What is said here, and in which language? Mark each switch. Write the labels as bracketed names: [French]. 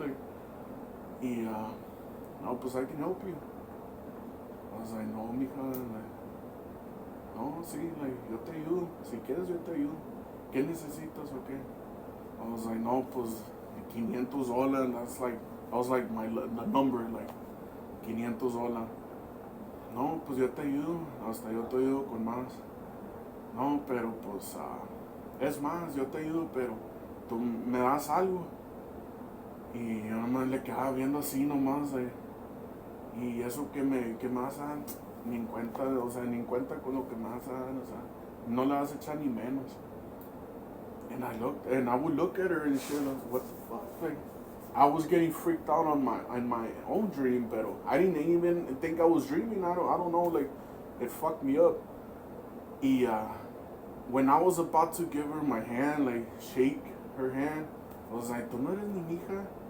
[English] Like, no, pues I can help you. I was like, no, mija. [Spanish] Like, no, sí, like, yo te ayudo. Si quieres, yo te ayudo. ¿Qué necesitas o qué? [English] I was like, no, pues, $500. And that was like the number, like, $500. [Spanish] No, pues yo te ayudo. Hasta yo te ayudo con más. No, pero pues, es más, yo te ayudo, pero tú me das algo. Y yo nomás le quedaba viendo así nomás. Y eso que me vas a dar, ni en cuenta, o sea, ni en cuenta con lo que me vas a dar, o sea, no le vas a echar ni menos. [English] And I would look at her and shit, like, what the fuck? Like, I was getting freaked out on my own dream, but I didn't even think I was dreaming. I don't know, like, it fucked me up. Y when I was about to give her my hand, like, shake her hand, I was like, [Spanish] ¿tú no eres mi hija?